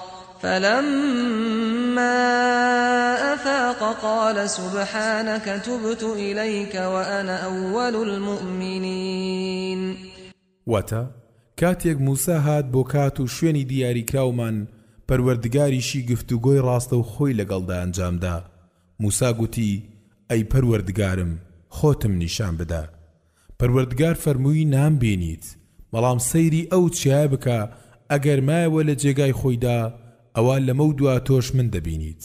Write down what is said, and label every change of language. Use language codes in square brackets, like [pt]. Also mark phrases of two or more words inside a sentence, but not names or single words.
[ar] فلما أفاق قال سبحانك تبت إليك وأنا أول المؤمنين [ckb] واتا کاتێک موسا هات بۆ کات و شوێنی دیاریکراومان پەروەردگاریشی گفتوگۆی ڕاستە و خۆی لەگەڵدا ئەنجامدا موسا گوتی ئەی پەروەردگارم خۆتم نیشان بدە پەروەردگار فەرمووی نامبینیت بەڵام سەیری ئەو چیای بکە ئەگەر مایەوە لە جێگای خۆیدا ئەوە لەمە دوا تۆش من دەبینیت.